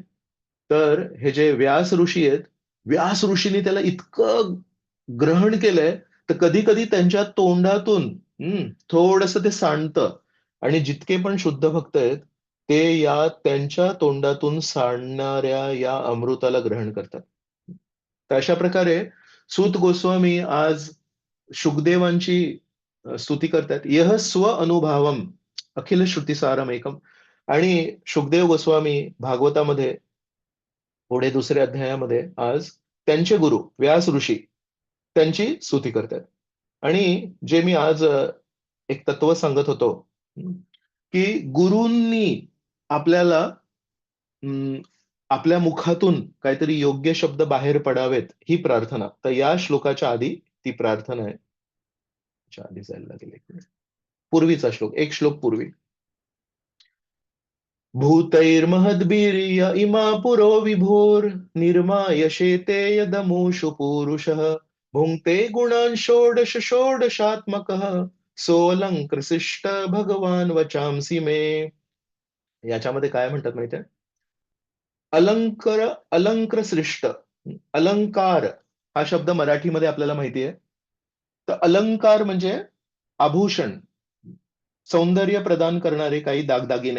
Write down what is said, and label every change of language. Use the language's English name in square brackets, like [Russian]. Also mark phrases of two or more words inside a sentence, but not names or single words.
[Marathi] तर हे जे व्यास ऋषी आहेत, व्यास ऋषींनी त्याला इतकं ग्रहण केलंय, तर कधी कधी त्यांच्या तोंडातून थोडस ते सांडतं. आणि जितके पण शुद्ध भक्त आहेत, ते या त्यांच्या तोंडातून सांडणाऱ्या या अमृताला ग्रहण करतात. तर अशा प्रकारे सूत गोस्वामी आज शुकदेवांची स्तुती करतात. [Sanskrit] यह स्व अनुभवम अखिल श्रुतिसारम एकम. [Marathi] आणि शुकदेव गोस्वामी भागवतामध्ये पुढे दुसऱ्या अध्यायामध्ये आज त्यांचे गुरु व्यास ऋषी त्यांची स्तुती करतात. आणि जे मी आज एक तत्व सांगत होतो, हं, की गुरूंनी आपल्याला आपल्या मुखातून काहीतरी योग्य शब्द बाहेर पडावेत ही प्रार्थना. तर या श्लोकाच्या आधी ती प्रार्थना आहे. च्या आधी जायला लागेल एक मिनिट. पूर्वीचा श्लोक, एक श्लोक पूर्वी. [Sanskrit] भूतैर्महद्भिर्य इमा पुरो विभोर निर्मायशेते यदमुषु पूरुषः भुङ्क्ते गुणान् षोडश षोडशात्मकः सोऽलङ्कृशिष्ट भगवान वचांसी मे. [Marathi] याच्यामध्ये काय म्हणतात माहितीये? अलंकार सृष्ट. अलंकार हा शब्द मराठीमध्ये आपल्याला माहिती आहे. तर अलंकार म्हणजे आभूषण, सौंदर्य प्रदान करणारे काही दागदागिने.